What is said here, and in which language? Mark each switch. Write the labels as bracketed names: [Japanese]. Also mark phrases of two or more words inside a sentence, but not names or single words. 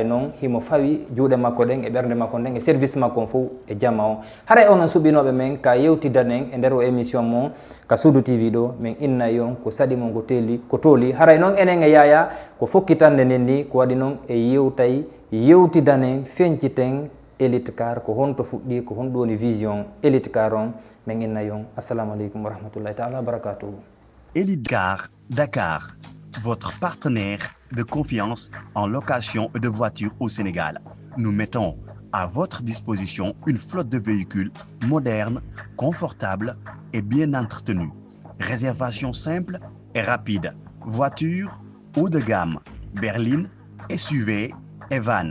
[Fula] noon himo fawi juuɗe makko ɗen e ɓernde makko nden e service makko fof e jamma o haray onon suɓinoɓe men ka yewtidanen e nder o émission mo ka Suudu TV ɗo min innayi on ko saɗi mon ko tooli haray noon enen e Yaya ko fokkitande nen ni ko waɗi noon e yewtidanen feñciten Elite Car ko honto fuɗɗi ko honɗum woni vision Elite Car on min innayi on [Arabic] السلام عليكم ورحمة الله تعالى وبركاته. [French] Elite Car Dakar, votre partenaire de confiance en location de voitures au Sénégal. Nous mettons à votre disposition une flotte de véhicules modernes, confortables et bien entretenus. Réservation simple et rapide. Voitures haut de gamme, berline, SUV et van.